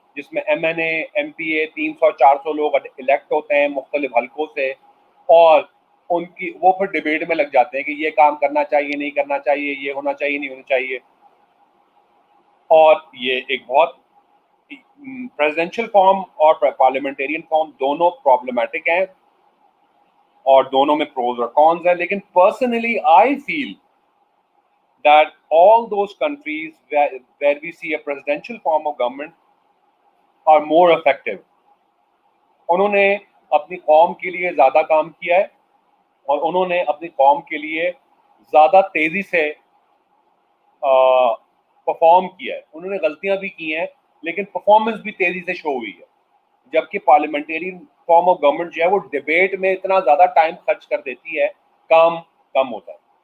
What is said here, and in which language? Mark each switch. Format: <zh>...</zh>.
<ur>جس میں M N A M P اے 300-400 لوگ الیکٹ ہوتے ہیں مختلف حلقوں سے, اور ان کی وہ پھر ڈبیٹ میں لگ جاتے ہیں کہ یہ کام کرنا چاہیے نہیں کرنا چاہیے, یہ ہونا چاہیے نہیں ہونا چاہیے. اور یہ ایک بہت پریزیڈینشیل فارم اور پارلیمنٹیرین فارم دونوں پرابلمٹک ہیں, اور دونوں میں پروز اور کونز ہیں. لیکن</ur> <en>Personally I feel that all those countries where we see a presidential form of government are more effective.</en> <ur>انہوں نے اپنی قوم کے لیے زیادہ کام کیا ہے, اور انہوں نے اپنی قوم کے لیے زیادہ تیزی سے پرفارم کیا ہے. انہوں نے غلطیاں بھی کی ہیں لیکن پرفارمنس بھی تیزی سے شو ہوئی ہے, جبکہ پارلیمنٹیرین فارم آف گورنمنٹ جو ہے وہ ڈبیٹ میں اتنا زیادہ ٹائم خرچ کر دیتی ہے, کام کم ہوتا ہے.</ur>